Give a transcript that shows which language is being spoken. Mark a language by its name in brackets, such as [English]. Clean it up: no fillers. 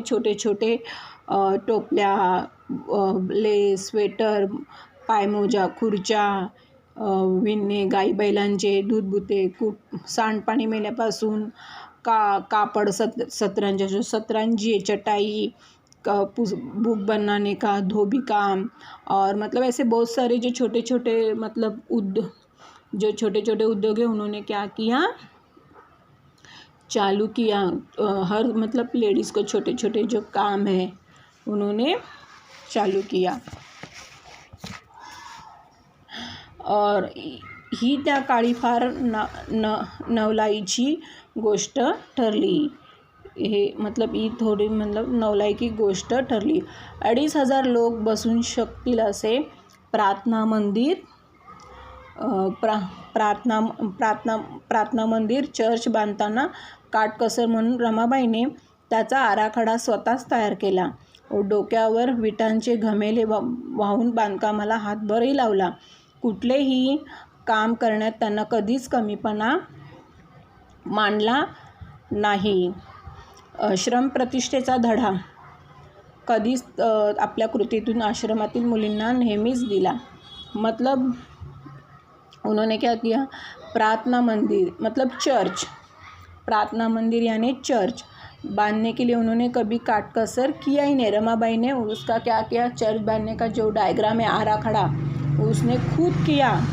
[Marathi] छोटे छोटे टोपल्या, लेस, स्वेटर, पायमोजा, खुर्च्या विणणे, गाई बैलांचे दूध बुते, सांडपाणी मेल्यापासून कापड, सतरंजी, चटाई, बुक [Hindi] बनाने का, धोबी काम, और मतलब ऐसे बहुत सारे जो छोटे छोटे मतलब उद्योग है उन्होंने क्या किया, चालू किया. हर मतलब लेडीज़ को छोटे छोटे जो काम है उन्होंने चालू किया. [Marathi] और ही त्या काळी फार नवलाईची गोष्ट ठरली. हे मतलब ही थोडी मतलब नवलाईची गोष्ट ठरली. 2,500 लोक बसून शकतील असे प्रार्थना मंदिर, चर्च बांधताना काटकसर म्हणून रमाबाईने त्याचा आराखडा स्वतःच तयार केला. डोक्यावर विटांचे घमेले वाहून बांधकामाला हातभारही लावला. कुठलेही काम करण्यात त्यांना कधीच कमीपणा मानला नाही. श्रमप्रतिष्ठेचा धडा कधीच आपल्या कृतीतून आश्रमातील मुलींना नेहमीच दिला. [Hindi] मतलब उन्होंने क्या किया, प्रार्थना मंदिर मतलब चर्च, प्रार्थना मंदिर यानी चर्च बांधने के लिए उन्होंने कभी काटकसर किया ही नहीं. रमाबाई ने उसका क्या किया, चर्च बांधने का जो डायग्राम है, आराखड़ा, उसने खुद किया.